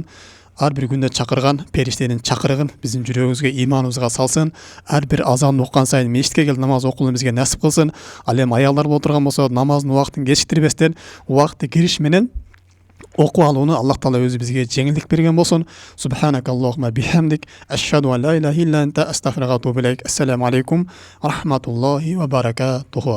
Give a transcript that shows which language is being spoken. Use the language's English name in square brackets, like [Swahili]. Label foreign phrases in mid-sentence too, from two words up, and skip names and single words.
[Kyrgyz] Ар бир күндө чакырган периштенин чакырыгын биздин жүрөгүбүзгө, иманыбызга салсын. Ар бир азан уккан сайын мечитке келип намаз окууну бизге насип кылсын. Ал эми аялдар боло турган болсо, намаздын убактын кечиктирбестен, убакты кириш менен окуп алууну Аллах Таала өзү бизге жеңилдик берген болсун. [Arabic] سبحانك اللهم وبحمدك أشهد أن لا إله إلا أنت أستغفرك وأتوب إليك. السلام عليكم ورحمة الله وبركاته.